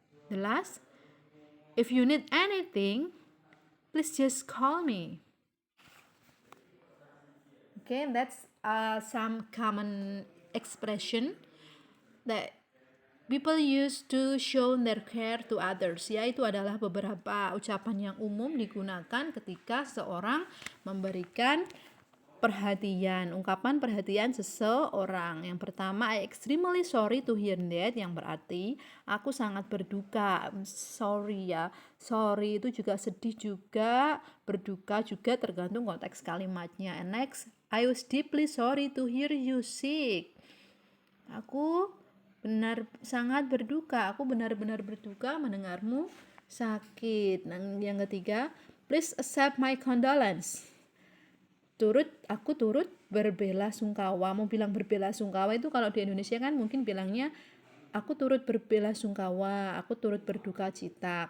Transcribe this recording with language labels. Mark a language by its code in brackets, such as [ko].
[en] The last, if you need anything, please just call me. Okay, that's some common expression that people use to show their care to others. [id] Ya, itu adalah beberapa ucapan yang umum digunakan ketika seorang memberikan perhatian, ungkapan perhatian seseorang. Yang pertama, [en] I extremely sorry to hear that, [id] yang berarti aku sangat berduka. Sorry ya, sorry itu juga sedih juga, berduka juga, tergantung konteks kalimatnya. [en] And next, I was deeply sorry to hear you sick. [id] Aku sangat berduka, aku benar-benar berduka mendengarmu sakit. Dan yang ketiga, [en] please accept my condolence. [id] Aku turut berbelasungkawa. Mau bilang berbelasungkawa itu kalau di Indonesia kan mungkin bilangnya aku turut berbelasungkawa, aku turut berduka cita.